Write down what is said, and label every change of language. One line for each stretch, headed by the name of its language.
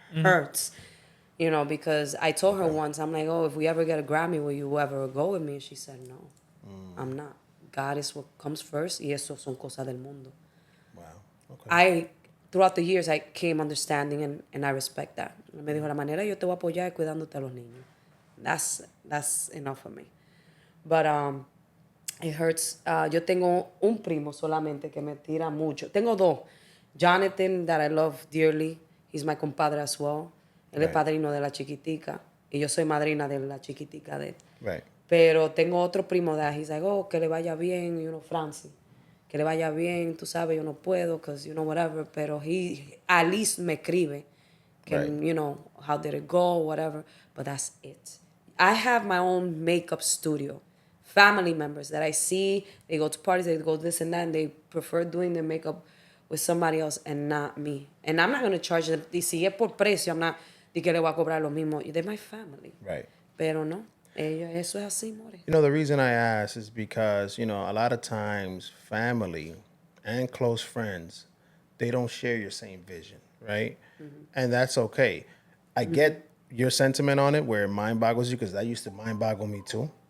English: hurts. Because I told her once, I'm like, oh, if we ever get a Grammy, will you ever go with me? And she said, no, I'm not. God is what comes first,
Spanish: y eso son cosas del mundo.
English: Wow. Okay. Throughout the years, I came understanding, and I respect that.
Spanish: Me dijo, la manera yo te voy a apoyar es cuidándote a los niños.
English: That's enough for me. But it hurts.
Spanish: Yo tengo un primo solamente que me tira mucho. Tengo dos.
English: Jonathan, that I love dearly. He's my compadre as well.
Spanish: Él es
English: Right.
Spanish: padrino de la chiquitica. Y yo soy madrina de la chiquitica de él.
English: Right.
Spanish: Pero tengo otro primo
English: that he's like, oh,
Spanish: que le vaya bien, Francis. Que le vaya bien, tú sabes, yo no puedo,
English: because, whatever.
Spanish: Pero
English: he at least
Spanish: me escribe. Que,
English: Right. how did it go, whatever. But that's it. I have my own makeup studio. Family members that I see, they go to parties, they go this and that, and they prefer doing their makeup with somebody else and not me. And I'm not going to charge them.
Spanish: Y si es por precio,
English: I'm not,
Spanish: de que le voy a cobrar lo mismo.
English: They're my family. Right.
Spanish: Pero no, eso es así, more.
English: The reason I ask is because, a lot of times family and close friends, they don't share your same vision, right? And that's okay. I get your sentiment on it where it mind boggles you, because that used to mind boggle me too.